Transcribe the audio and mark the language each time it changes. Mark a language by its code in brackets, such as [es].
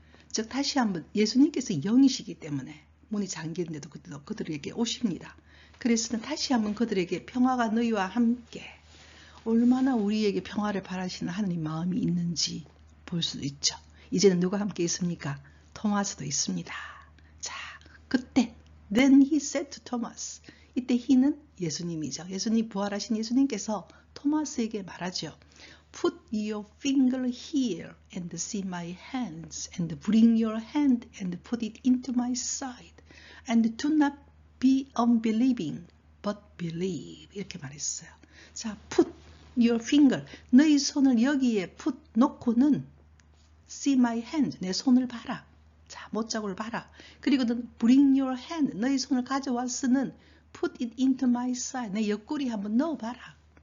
[ko] 즉 다시 한번 예수님께서 영이시기 때문에 문이 잠겼는데도 그들에게 오십니다. 그래서는 다시 한번 그들에게 평화가 너희와 함께 얼마나 우리에게 평화를 바라시는 하나님 마음이 있는지 볼 수 있죠. 이제는 누가 함께 있습니까? 토마스도 있습니다. [en] 자, 그때 Then he said to Thomas. [ko] 이때 he는 예수님이죠. 예수님 부활하신 예수님께서 토마스에게 말하죠. [en] Put your finger here and see my hands and bring your hand and put it into my side and do not be unbelieving but believe 이렇게 말했어요. [ko] 자, [en] put your finger [ko] 너희 손을 여기에 put 놓고는 [en] see my hand [ko] 내 손을 봐라. 자, 못자국을 봐라. 그리고는 [en] bring your hand [ko] 너희 손을 가져와서는 [en] put it into my side [ko] 내 옆구리 한번 넣어봐라.